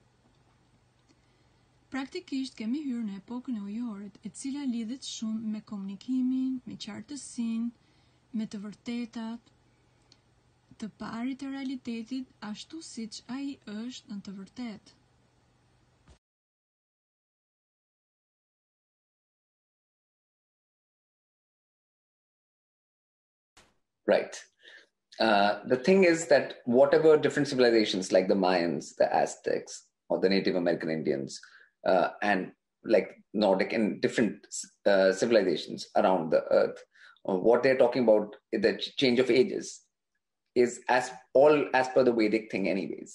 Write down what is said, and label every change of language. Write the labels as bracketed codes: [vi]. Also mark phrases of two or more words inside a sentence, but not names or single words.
[sq] Praktikisht kemi hyrë në epokën e Ujorit, e cila lidhet shumë me komunikimin, me qartësinë, me të vërtetat, të parit e realitetit ashtu siç ai është në të vërtetë. [en] Right. The thing is that whatever different civilizations like the Mayans, the Aztecs, or the Native American Indians, and like Nordic and different civilizations around the earth, what they're talking about, the change of ages, is as per the Vedic thing anyways.